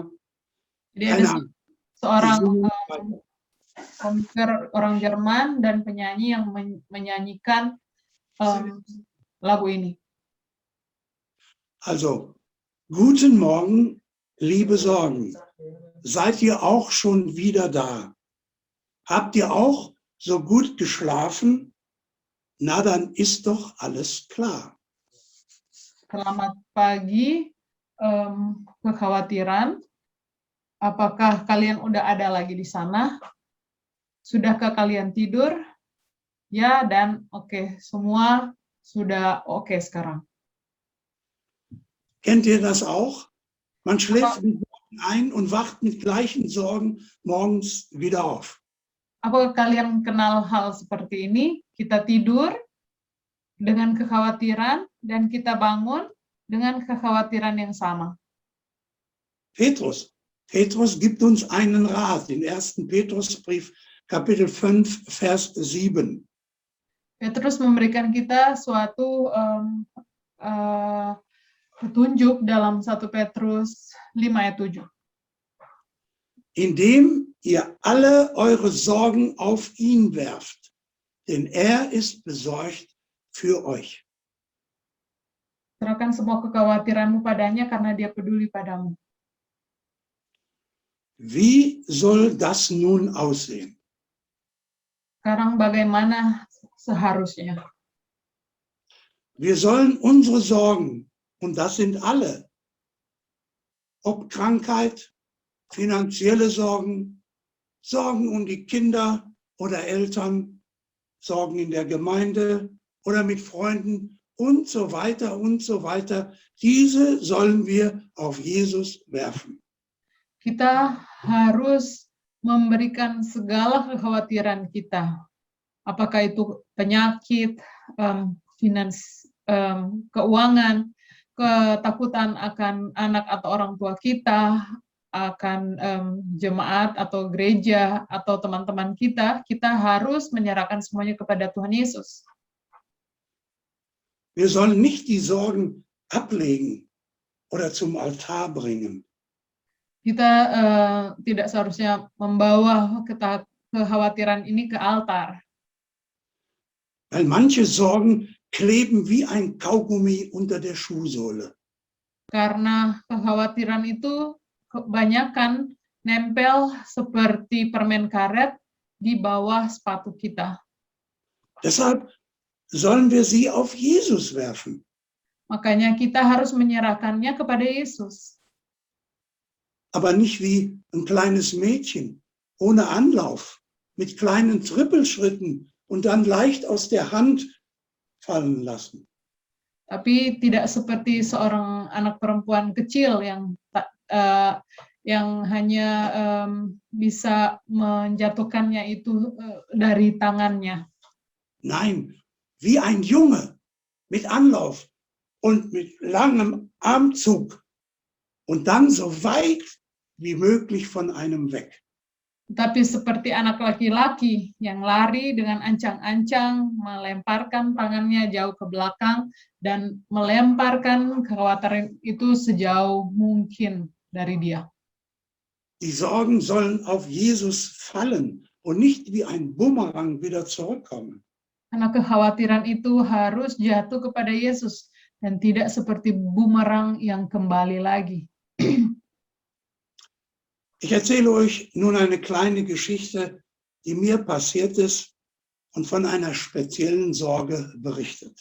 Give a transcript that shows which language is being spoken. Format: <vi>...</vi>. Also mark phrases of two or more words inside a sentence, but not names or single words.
<id>Jadi ada seorang komiker orang Jerman dan penyanyi yang menyanyikan lagu ini.</id> <de>Also, guten Morgen, liebe Sorgen. Seid ihr auch schon wieder da? Habt ihr auch so gut geschlafen? Na, dann ist doch alles klar.</de> <id>Selamat pagi, kekhawatiran. Apakah kalian udah ada lagi di sana? Sudahkah kalian tidur? Ya, dan oke, semua sudah oke sekarang.</id> <de>Kennt ihr das auch? Man schläft mit Sorgen ein und wacht mit gleichen Sorgen morgens wieder auf.</de> <id>Apakah kalian kenal hal seperti ini? Kita tidur dengan kekhawatiran dan kita bangun dengan kekhawatiran yang sama.</id> <de>Petrus gibt uns einen Rat in 1. Petrusbrief, Kapitel 5, Vers 7.</de> <id>Petrus memberikan kita suatu petunjuk dalam 1 Petrus 5 ayat 7.</id> <de>Indem ihr alle eure Sorgen auf ihn werft, denn er ist besorgt für euch.</de> <id>Serahkan semua kekhawatiranmu padanya karena dia peduli padamu.</id> <de>Wie soll das nun aussehen?</de> <id>Sekarang bagaimana seharusnya?</id> <de>Wir sollen unsere Sorgen, und das sind alle, ob Krankheit, finanzielle Sorgen, Sorgen um die Kinder oder Eltern, Sorgen in der Gemeinde oder mit Freunden und so weiter und so weiter. Diese sollen wir auf Jesus werfen.</de> <id>Kita harus memberikan segala kekhawatiran kita. Apakah itu penyakit, keuangan, ketakutan akan anak atau orang tua kita, akan jemaat atau gereja atau teman-teman kita, kita harus menyerahkan semuanya kepada Tuhan Yesus.</id> <de>Wir sollen nicht die Sorgen ablegen oder zum Altar bringen.</de> <id>Kita tidak seharusnya membawa kekhawatiran ini ke altar.</id> <de>Weil manche Sorgen kleben wie ein Kaugummi unter der Schuhsohle.</de> <id>Karena kekhawatiran itu kebanyakan nempel seperti permen karet di bawah sepatu kita.</id> <de>Deshalb sollen wir sie auf Jesus werfen.</de> <id>Makanya kita harus menyerahkannya kepada Yesus.</id> <de>Aber nicht wie ein kleines Mädchen, ohne Anlauf, mit kleinen Trippelschritten und dann leicht aus der Hand fallen lassen.</de> <id>Tapi tidak seperti seorang anak perempuan kecil yang hanya bisa menjatuhkannya itu dari tangannya.</id> <de>Nein, wie ein Junge mit Anlauf und mit langem Armzug und dann so weit wie möglich von einem weg.</de> <id>Tapi seperti anak laki-laki yang lari dengan ancang-ancang, melemparkan tangannya jauh ke belakang, dan melemparkan kekhawatiran itu sejauh mungkin dari dia.</id> <de>Die Sorgen sollen auf Jesus fallen und nicht wie ein Bumerang wieder zurückkommen.</de> <id>Karena kekhawatiran itu harus jatuh kepada Yesus, dan tidak seperti bumerang yang kembali lagi.</id> <de>Ich erzähle euch nun eine kleine Geschichte, die mir passiert ist und von einer speziellen Sorge berichtet.</de>